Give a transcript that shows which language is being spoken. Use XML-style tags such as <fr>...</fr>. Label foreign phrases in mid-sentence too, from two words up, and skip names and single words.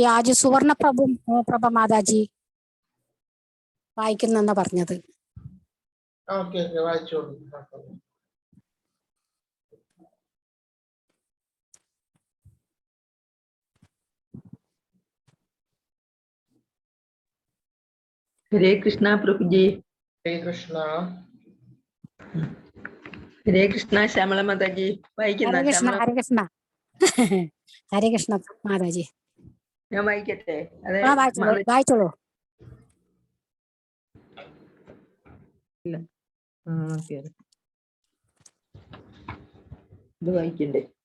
<ml>आज സുവർണ പ്രഭ മാതാജി വായിക്കുന്നെന്നാ പറഞ്ഞത്. ഓക്കെ വായിച്ചോളൂ.</ml> <hi>हरे कृष्णा प्रभु जी. हरे कृष्णा. हरे कृष्णा श्यामला माता जी.</hi> <ml>ഹരേ കൃഷ്ണ. ഹരേ കൃഷ്ണ. ഹരേ കൃഷ്ണ മാതാജി. ഞാൻ വായിക്കട്ടെ? വായിച്ചോളൂ. ഇല്ല, ഇത് വായിക്കണ്ടേ?</ml>